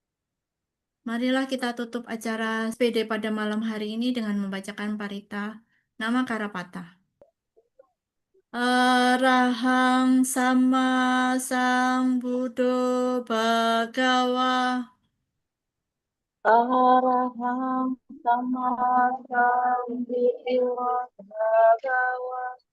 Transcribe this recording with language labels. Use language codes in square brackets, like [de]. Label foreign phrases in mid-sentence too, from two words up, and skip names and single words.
[id] Marilah kita tutup acara SPD pada malam hari ini dengan membacakan Parita Nama Karapata. [pi] Arahang sama sambuddho bhagawa. Arahang sama sambuddho bhagawa.